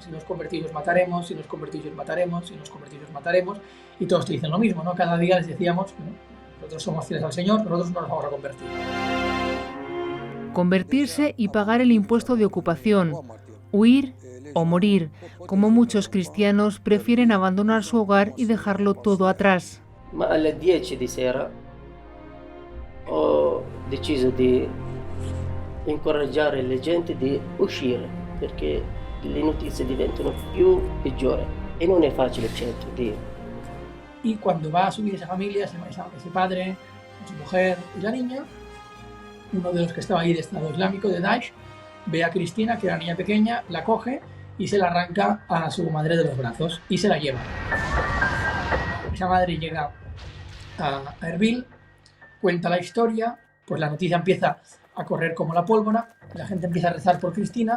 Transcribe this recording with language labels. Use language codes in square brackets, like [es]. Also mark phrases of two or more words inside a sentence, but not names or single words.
[es] Si nos convertís os mataremos, si nos convertís os mataremos, si nos convertís os mataremos, y todos te dicen lo mismo, ¿no? Cada día les decíamos, ¿no?, nosotros somos fieles al Señor, nosotros no nos vamos a convertir. Convertirse y pagar el impuesto de ocupación, huir o morir, como muchos cristianos prefieren abandonar su hogar y dejarlo todo atrás. [it] Alle 10 di sera ho deciso di incoraggiare la gente di uscire perché le notizie diventano più peggiori e non è facile certo di. [es] Y cuando va a subir esa familia, ese padre, su mujer y la niña, uno de los que estaba ahí de Estado Islámico, de Daesh, ve a Cristina, que era una niña pequeña, la coge y se la arranca a su madre de los brazos y se la lleva. Esa madre llega a Erbil, cuenta la historia, pues la noticia empieza a correr como la pólvora, la gente empieza a rezar por Cristina.